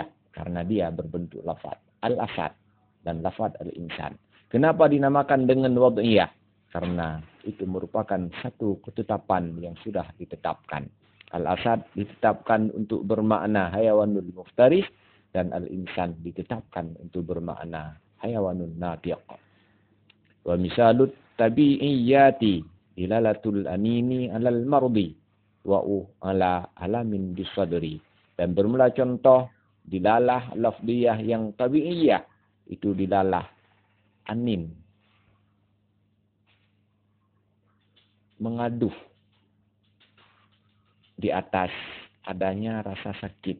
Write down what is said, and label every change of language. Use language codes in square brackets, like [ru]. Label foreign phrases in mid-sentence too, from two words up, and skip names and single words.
[id] Karena dia berbentuk lafaz al-asad dan lafaz al-insan. Kenapa dinamakan dengan wad'iyah? Karena itu merupakan satu ketetapan yang sudah ditetapkan. Al-asad ditetapkan untuk bermakna [ar] حيوان المفترس [id] dan al-insan ditetapkan untuk bermakna [ar] حيوان ناطق. ومثال الطبيعية دلالة الأنين على المرض وعلى ألم بصدر. [id] Dan bermula contoh [ar] دلالة لفظية [id] yang tabi'iyah itu [ar] دلالة أنين, [id] mengaduh di atas adanya rasa sakit.